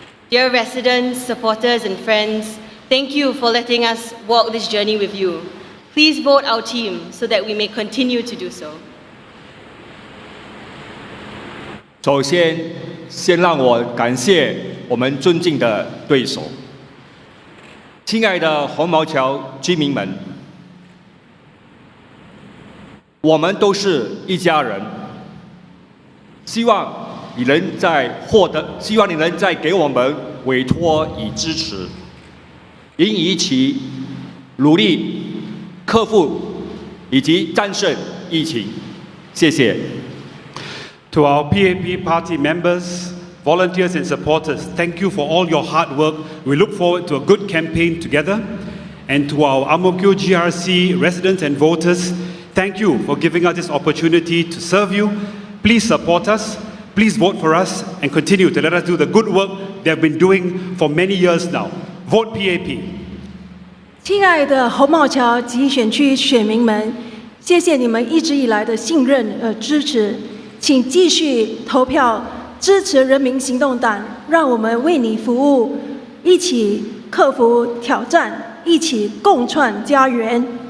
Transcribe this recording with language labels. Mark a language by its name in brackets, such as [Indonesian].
[English] Dear residents, supporters and friends, thank you for letting us walk this journey with you. Please vote our team so that we may continue to do so. [Chinese] 首先，先让我感谢我们尊敬的对手。亲爱的红毛桥居民们，我们都是一家人。希望你能再给我们委托与支持，并一起努力克服以及战胜疫情。谢谢。 [English] To our PAP party members, volunteers and supporters, thank you for all your hard work. We look forward to a good campaign together. And to our Mo Kio GRC residents and voters, thank you for giving us this opportunity to serve you. Please support us, please vote for us, and continue to let us do the good work they have been doing for many years now. Vote PAP. [Chinese] 亲爱的红帽桥集选区选民们，谢谢你们一直以来的信任支持，请继续投票支持人民行动党，让我们为你服务，一起克服挑战，一起共创家园。